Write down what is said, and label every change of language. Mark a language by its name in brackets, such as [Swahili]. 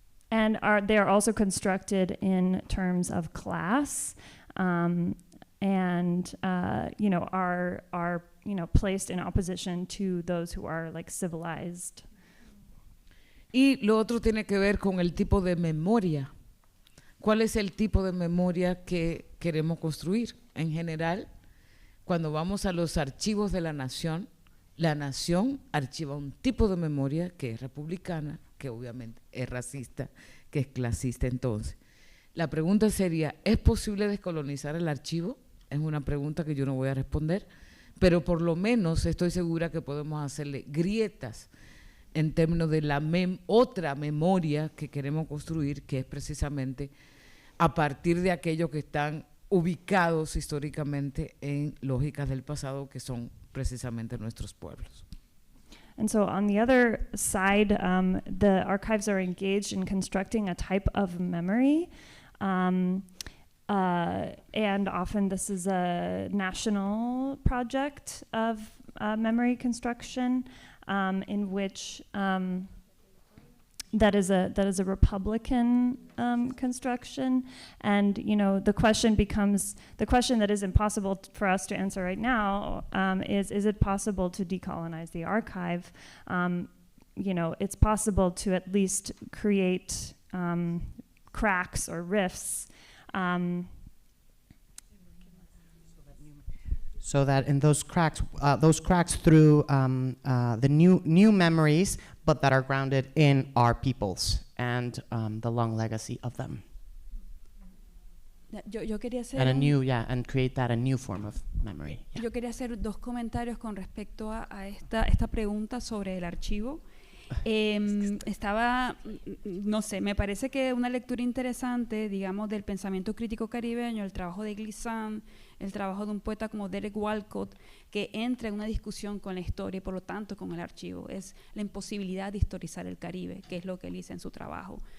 [English] And they are also constructed in terms of class, and you know, are you know, placed in opposition to those who are like civilized. [Spanish] Y lo otro tiene que ver con el tipo de memoria. ¿Cuál es el tipo de memoria que queremos construir? En general, cuando vamos a los archivos de la nación archiva un tipo de memoria que es republicana, que obviamente es racista, que es clasista. Entonces, la pregunta sería, ¿es posible descolonizar el archivo? Es una pregunta que yo no voy a responder, pero por lo menos estoy segura que podemos hacerle grietas en términos de la otra memoria que queremos construir, que es precisamente a partir de aquellos que están ubicados históricamente en lógicas del pasado, que son precisamente nuestros pueblos. [English] And so on the other side, the archives are engaged in constructing a type of memory. And often this is a national project of memory construction, in which that is a Republican construction. And the question that is impossible for us to answer right now is it possible to decolonize the archive? It's possible to at least create cracks or rifts. So that in those cracks through the new memories, but that are grounded in our peoples and the long legacy of them. [Spanish] Yo quería hacer [English] and create that a new form of memory. Yeah. [Spanish] Yo quería hacer dos comentarios con respecto a esta pregunta sobre el archivo. No sé, me parece que una lectura interesante, digamos, del pensamiento crítico caribeño, el trabajo de Glissant, el trabajo de un poeta como Derek Walcott, que entra en una discusión con la historia y por lo tanto con el archivo, es la imposibilidad de historizar el Caribe, que es lo que él dice en su trabajo.